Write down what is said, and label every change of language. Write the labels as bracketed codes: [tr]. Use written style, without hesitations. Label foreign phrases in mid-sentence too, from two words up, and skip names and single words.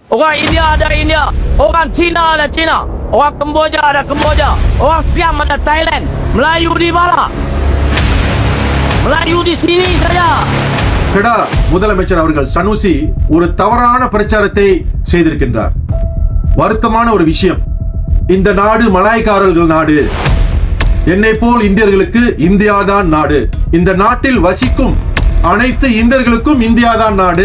[ms] orang India ada India, orang Cina ada Cina, orang Kemboja ada Kemboja, orang Siam ada Thailand. Melayu di mana? Melayu di sini saja. [ta] கெடா முதலமைச்சர் அவர்கள் சனுசி ஒரு தவறான பிரச்சாரத்தை செய்திருக்கின்றார். வருத்தமான ஒரு விஷயம். இந்த நாடு மலாய்க்காரர்கள் நாடு. என்னை போல் இந்தியர்களுக்கு இந்தியா தான் நாடு. இந்த நாட்டில் வசிக்கும் அனைத்து இந்தியர்களுக்கும் இந்தியா தான் நாடு.